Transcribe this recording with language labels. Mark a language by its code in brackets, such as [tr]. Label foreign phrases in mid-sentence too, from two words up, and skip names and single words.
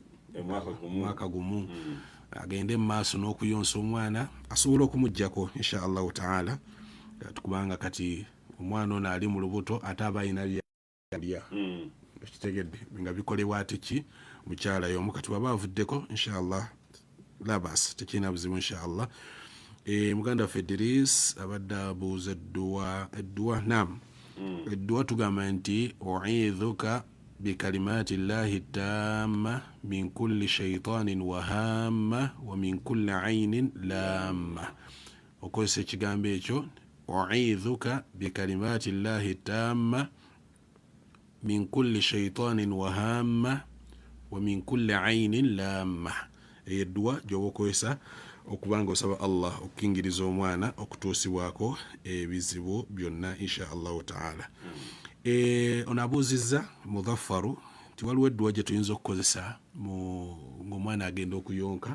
[lg] gumu agende mu maaso n'okuyonsa omwana asobola okumuggyako [ar] إن شاء الله تعالى [lg] tukubanga kati omwana ono ali mu lubuto ate aba ayina byalya kitegedde nga bikolebwa ate ki mukyala y'omu kati waba avuddeko [ar] إن شاء الله لا بأس [lg] tekirina buzibu inshaallah. Muganda waffe Idris abadde abuuza edduwa nam edduwa tugamba nti [ar] أعيذك بكلمات الله التامة من كل شيطان وهامة ومن كل عين لامة [lg] okozesa ekigambo ekyo [ar] أعيذك بكلمات الله التامة من كل شيطان وهامة ومن كل عين لامة [lg] edduwa gyoba okozesa okubanga osaba Allah okukingiriza omwana okutuusibwako ebizibu byonna [ar] إن شاء الله تعالى. [lg] Ono abuuzizza Mudhaffaru nti waliwo edduwa gye tuyinza okukozesa ng'omwana agenda okuyonka.